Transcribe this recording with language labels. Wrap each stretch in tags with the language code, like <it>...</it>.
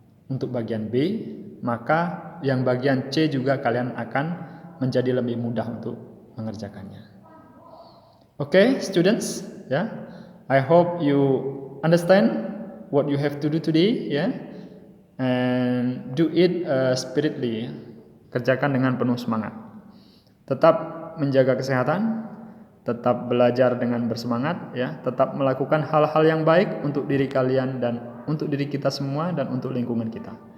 <id>Untuk bagian B, maka yang bagian C juga kalian akan menjadi lebih mudah untuk mengerjakannya. Oke, students, ya.</id> <en>I hope you understand what you have to do today, ya, and do it spiritly.</en> <id>Kerjakan dengan penuh semangat. Tetap menjaga kesehatan, tetap belajar dengan bersemangat, ya, tetap melakukan hal-hal yang baik untuk diri kalian dan untuk diri kita semua dan untuk lingkungan kita.</id>